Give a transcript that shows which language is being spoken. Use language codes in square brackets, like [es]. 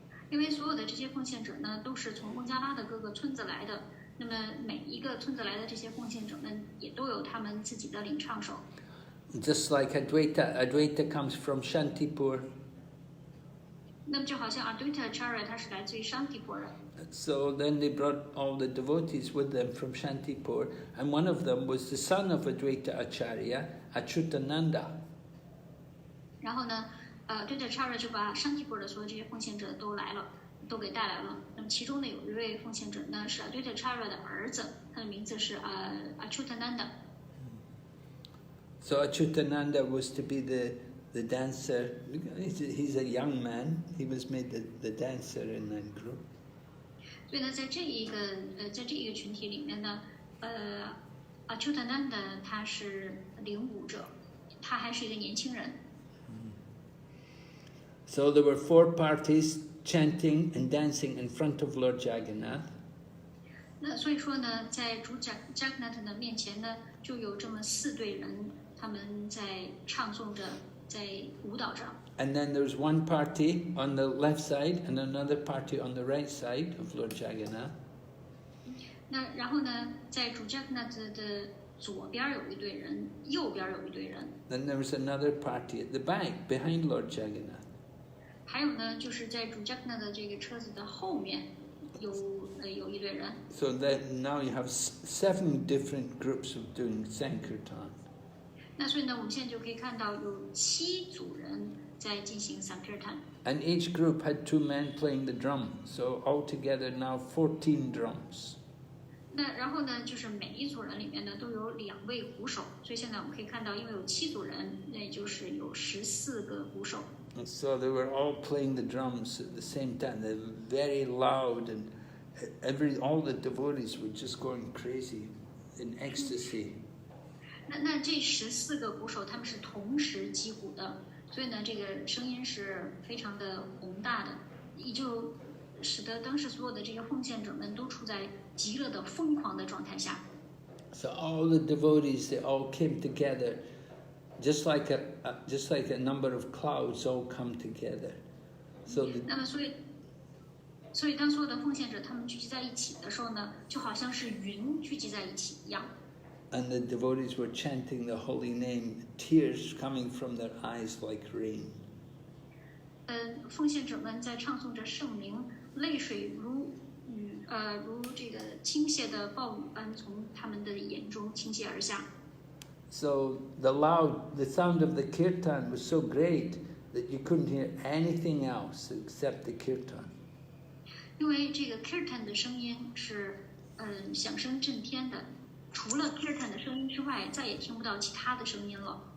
[zh] 因为所有的这些奉献者呢，都是从孟加拉的各个村子来的。那么每一个村子来的这些奉献者们，也都有他们自己的领唱手。 [en] Just like Advaita comes from Shantipur. [zh] 那么就好像 Advaita Acharya 他是来自于 Shantipur 的。 [en] So then they brought all the devotees with them from Shantipur, and one of them was the son of Advaita Acharya, Achyutananda. [zh] 然后呢，Advaita Acharya 就把 Shantipur 的所有这些奉献者都给带来了。那么其中呢，有一位奉献者呢是 Advaita Acharya 的儿子，他的名字是Achyutananda。 [en] So Achyutananda was to be the dancer. He's a young man. He was made the dancer in that group. [zh] 所以呢，在这一个群体里面呢，Achyutananda 他是领舞者，他还是一个年轻人。 [en] So there were 4 parties chanting and dancing in front of Lord Jagannath. [zh] 那所以说呢，在主 Jagannath 的面前呢，就有这么4队人，他们在唱诵着，在舞蹈着。 [en] And then there's one party on the left side and another party on the right side of Lord Jagannath. [zh] 那然后呢，在主 Jagannath 的左边有一队人，右边有一队人。 [en] Then there was another party at the back behind Lord Jagannath. [zh] 还有呢，就是在主 Jagannath 的这个车子的后面有一队人。 [en] So that now you have 7 different groups of doing Sankirtan. [zh] 那所以呢，我们现在就可以看到有7组人在进行 Sankirtan。 [en] And each group had 2 men playing the drum. So altogether now 14 drums. [zh] 那然后呢，就是每一组人里面呢都有2位鼓手，所以现在我们可以看到，因为有7组人，那就是有14个鼓手。 [en] And so they were all playing the drums at the same time. They were very loud, and all the devotees were just going crazy in ecstasy. [zh] 那这14个鼓手他们是同时击鼓的，所以呢，这个声音是非常的宏大的，也就使得当时所有的这些奉献者们都处在极乐的疯狂的状态下。 [en] So all the devotees, they all came together, just like a number of clouds all come together. So [zh] 那么所以当所有的奉献者他们聚集在一起的时候呢，就好像是云聚集在一起一样。 [en] And the devotees were chanting the holy name, tears coming from their eyes like rain. [zh] 奉献者们在唱诵着圣名，泪水如这个倾泻的暴雨般从他们的眼中倾泻而下。 [en] So the sound of the kirtan was so great that you couldn't hear anything else except the kirtan. [zh] 因为这个 kirtan 的声音是响声震天的，除了 kirtan 的声音之外，再也听不到其他的声音了。